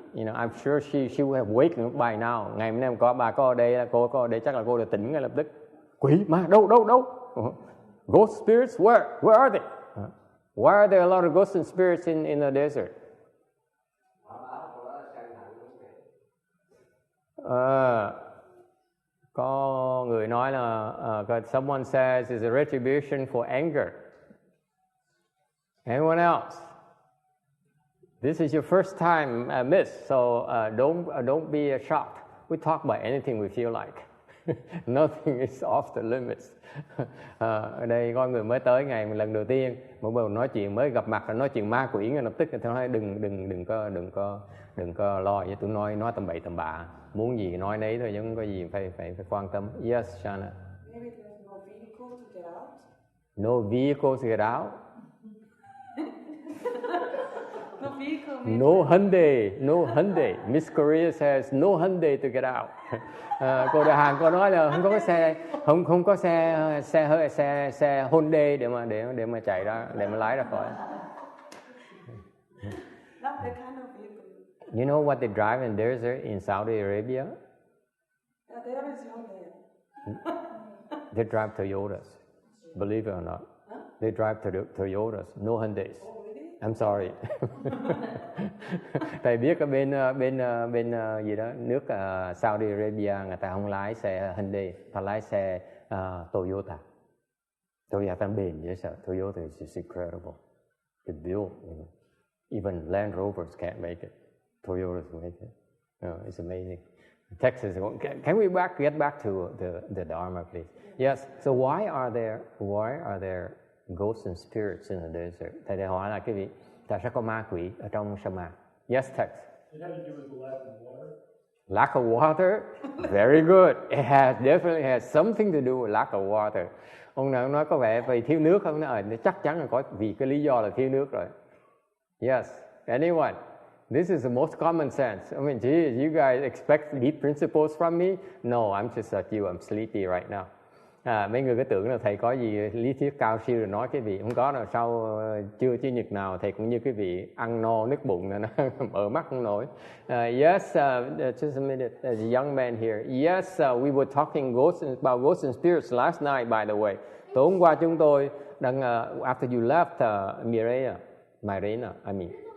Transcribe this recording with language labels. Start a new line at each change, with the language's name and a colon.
English: I'm sure she would have waken up by now.
Vietnamese: Ngày hôm nay bà có ở đây, cô có ở đây, chắc là cô đã tỉnh ngay lập tức. Quỷ ma đâu?
English: Ghost spirits, where are they? Why are there a lot of ghosts and spirits in the desert?
Vietnamese: Có người nói là
English: someone says it's a retribution for anger. Anyone else? This is your first time, miss, so don't be shocked. We talk about anything we feel like. Nothing is off the limits.
Vietnamese: Ở đây có người mới tới ngày lần đầu tiên, một bầu nói chuyện mới gặp mặt là nói chuyện ma quỷ, ngay lập tức người ta nói đừng có lo với tụi nói tầm bậy tầm bạ, muốn gì nói nấy thôi, chứ không có gì phải quan tâm.
English: Yes, Shana. Maybe there's no vehicle to get out. No vehicle to get out. No vehicle. No Hyundai. Miss Korea says no Hyundai to get out.
Vietnamese: Cô đại hàng cô nói là không có xe Hyundai để mà chạy ra, để mà lái ra khỏi.
English: Not that kind of vehicle. You know what they drive in desert in Saudi Arabia? Yeah, there is Hyundai. They drive Toyotas. Believe it or not. They drive Toyotas, no Hyundais. Oh, really? I'm sorry.
Vietnamese: Thầy biết ở bên gì đó nước Saudi Arabia người ta không lái xe Hyundai, ta lái xe Toyota. Toyota bền dễ sợ.
English: Toyota is just incredible. The build, even Land Rovers can't make it. Toyotas make it. It's amazing. Texas. Can we get back to the Dharma, please? Yes. So why are there ghosts and spirits in the desert?
Vietnamese: Thầy đã hỏi là cái vị tại sao có ma quỷ ở trong sa mạc?
English: Yes, Tex. It had to do with the lack of water. Lack of water? Very good. It definitely has something to do with lack of water.
Vietnamese: Ông nào nói có vẻ vì thiếu nước không? Nó chắc chắn là có vì cái lý do là thiếu nước rồi.
English: Yes. Anyone? This is the most common sense. I mean, geez, you guys expect deep principles from me? No, I'm just like you. I'm sleepy right now.
Vietnamese: Mấy người cứ tưởng là thầy có gì lý thuyết cao siêu rồi nói cái vị không có đâu. Sau chưa chủ nhật nào thầy cũng như cái vị ăn no nứt bụng là nó mở mắt không nổi.
English: Yes, just a minute. There's a young man here. Yes, we were talking about ghosts and spirits last night, by the way.
Vietnamese: Tối hôm qua chúng tôi đang
English: after you left Mirena, I mean.